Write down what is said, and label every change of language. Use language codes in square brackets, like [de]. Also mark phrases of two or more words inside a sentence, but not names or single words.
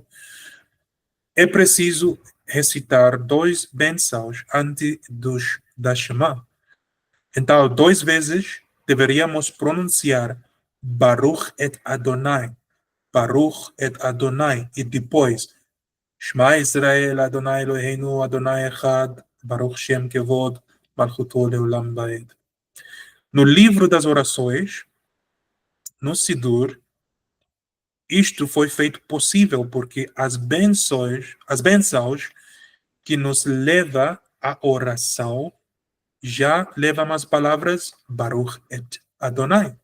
[pt] É preciso recitar dois bençãos antes da Shema. Então, 2 vezes deveríamos pronunciar [he] ברוך אתה אדני, [pt] e depois [he] שמע ישראל אדני אלהינו אדני אחד ברוך שם כבוד מלכותו לעולם ועד. [pt] No livro das orações, no Sidur, isto foi feito possível porque as bênçãos que nos leva à oração já levam as palavras [he] ברוך אתה אדני.